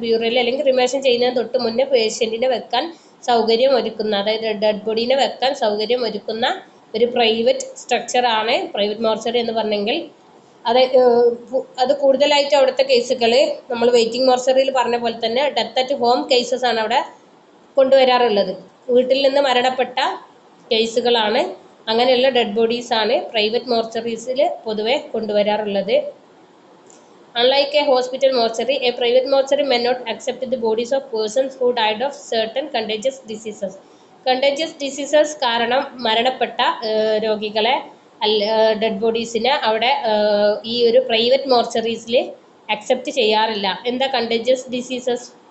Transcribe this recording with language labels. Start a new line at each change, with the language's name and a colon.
Malayalam: ബ്യൂറോയിൽ അല്ലെങ്കിൽ റിമേഷൻ ചെയ്യുന്നതിന് തൊട്ട് മുന്നേ പേഷ്യൻറ്റിനെ വെക്കാൻ സൗകര്യം ഒരുക്കുന്ന, അതായത് ഡെഡ് ബോഡീനെ വെക്കാൻ സൗകര്യം ഒരുക്കുന്ന ഒരു പ്രൈവറ്റ് സ്ട്രക്ചറാണ് പ്രൈവറ്റ് മോർച്ചറി എന്ന് പറഞ്ഞെങ്കിൽ അത് അത് കൂടുതലായിട്ട് അവിടുത്തെ കേസുകൾ നമ്മൾ വെയിറ്റിംഗ് മോർച്ചറിയിൽ പറഞ്ഞ പോലെ തന്നെ
English: death at home cases
Malayalam: ആണ് അവിടെ കൊണ്ടുവരാറുള്ളത്. വീട്ടിൽ നിന്ന് മരണപ്പെട്ട കേസുകളാണ്, അങ്ങനെയുള്ള ഡെഡ് ബോഡീസ് ആണ് പ്രൈവറ്റ് മോർച്ചറീസിൽ പൊതുവെ കൊണ്ടുവരാറുള്ളത്.
English: Unlike a hospital mortuary, a private mortuary may not accept the bodies of persons who died of certain contagious diseases.
Malayalam: Contagious diseases കാരണം മരണപ്പെട്ട രോഗികളെ ഡെഡ് ബോഡീസിനെ അവിടെ ഈ ഒരു പ്രൈവറ്റ് മോർച്ചറീസിൽ അക്സെപ്റ്റ് ചെയ്യാറില്ല. എന്താ കണ്ടേജിയസ് ഡിസീസസ്?